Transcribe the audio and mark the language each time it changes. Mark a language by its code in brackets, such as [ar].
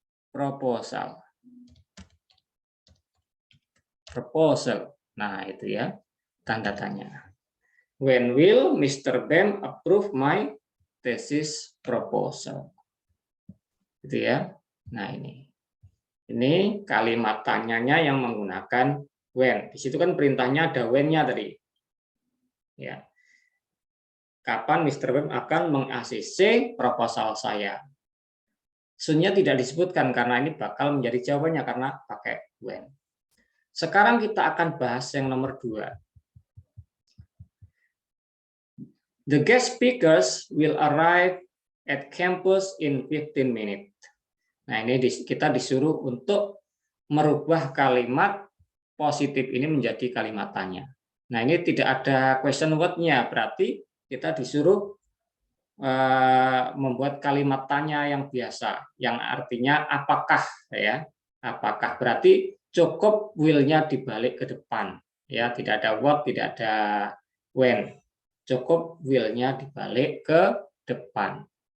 [en] proposal. [id] Proposal. Nah, itu ya tanda tanya. [en] When will Mr. Bem approve my thesis proposal? [id] Gitu ya. Nah, ini kalimat tanyanya yang menggunakan when. Di situ kan perintahnya ada when-nya tadi. Ya. Kapan Mr. Bem akan meng-ACC proposal saya? Soon-nya tidak disebutkan karena ini bakal menjadi jawabannya karena pakai when. Sekarang kita akan bahas yang nomor 2. [en] The guest speakers will arrive at campus in 15 minutes. [id] Nah, ini kita disuruh untuk merubah kalimat positif ini menjadi kalimat tanya. Nah, ini tidak ada question word-nya, berarti kita disuruh membuat kalimat tanya yang biasa, yang artinya apakah, ya, apakah, berarti cukup will-nya dibalik ke depan, ya, tidak ada what, tidak ada when, cukup will-nya dibalik ke depan.